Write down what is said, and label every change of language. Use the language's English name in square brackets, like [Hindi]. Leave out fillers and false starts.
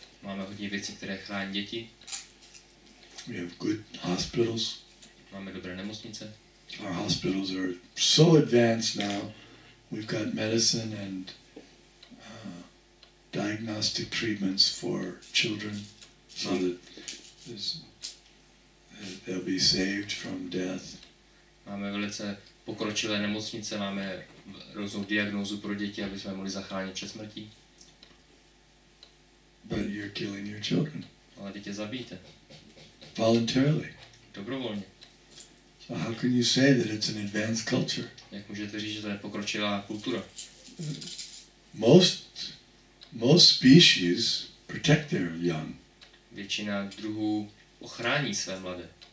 [Czech] Máme hodně věcí, které chrání děti. [English] We have good hospitals. [Czech] Máme dobré nemocnice. [English] Our hospitals are so advanced now. We've got medicine and diagnostic treatments for children so that they'll be saved from death. [Czech] Máme velice pokročilé nemocnice, máme různou diagnózu pro děti, aby jsme mohli zachránit před smrtí. [English] But you're killing your children. [Czech] Ale dítě zabijte. [English] Voluntarily. [Czech] Dobrovolně. [English] So how can you say that it's an advanced culture? [Czech] Jak můžete říct, že to je pokročilá kultura? [English] Most species protect their young. [Czech] Většina druhů ochrání své mladé.